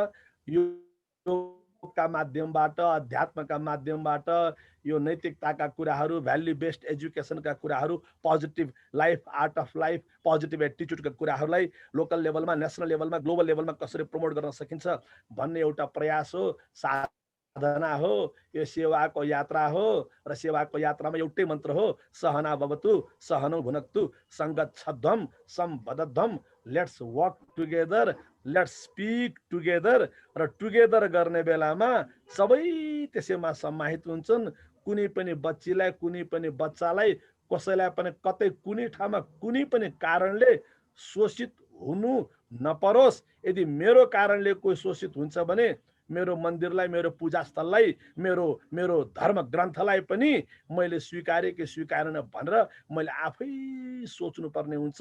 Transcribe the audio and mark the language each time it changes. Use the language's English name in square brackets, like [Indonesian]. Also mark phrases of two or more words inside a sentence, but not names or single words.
[Nepali] योगका माध्यमबाट, अध्यात्मका माध्यमबाट यो नैतिकताका कुराहरू, [English] value based education [Nepali] कुराहरू, [English] positive life, art of life, positive attitude [Nepali] कुराहरूलाई [English] local level, national level, global level [Nepali] कसरी प्रमोट गर्न सकिन्छ भन्ने एउटा प्रयास हो, साधना हो। यो सेवाको यात्रा हो र सेवाको यात्रामा एउटै मन्त्र हो, [Sanskrit] सहना भवतु सहनौ भुनक्तु सङ्गच्छध्वं सम्बद्धध्वं। [English] let's work together, let's speak together. [Nepali] र टुगेदर गर्ने बेलामा सबै त्यसैमा समाहित हुन्छन्। कुनै पनि बच्चीलाई, कुनै पनि बच्चालाई, कसैलाई पनि कतै कुनै ठाउँमा कुनै पनि कारणले शोषित हुनु नपरोस्। यदि मेरो कारणले कोही शोषित हुन्छ भने मेरो मन्दिरलाई, मेरो पूजा स्थललाई, मेरो धर्म ग्रन्थलाई पनि मैले स्वीकारे कि स्वीकारेन भनेर मैले आफै सोच्नुपर्ने हुन्छ।